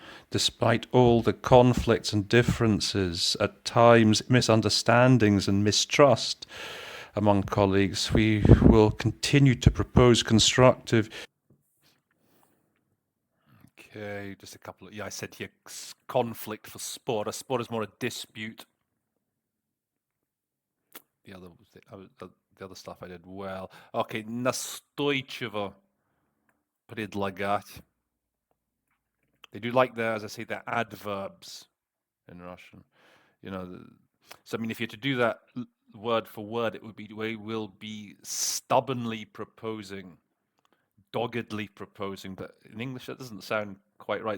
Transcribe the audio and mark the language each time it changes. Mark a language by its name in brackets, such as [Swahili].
[English] Despite all the conflicts and differences, at times misunderstandings and mistrust among colleagues, we will continue to propose constructive. Okay, just a couple of, I said here conflict for sport. A sport is more a dispute. The other stuff I did well. [Russian] Okay, настойчиво предлагать. [English] They do like as I say, the adverbs in Russian. So I mean, if you had to do that word for word, it would be, we will be stubbornly proposing, doggedly proposing, but in English that doesn't sound quite right.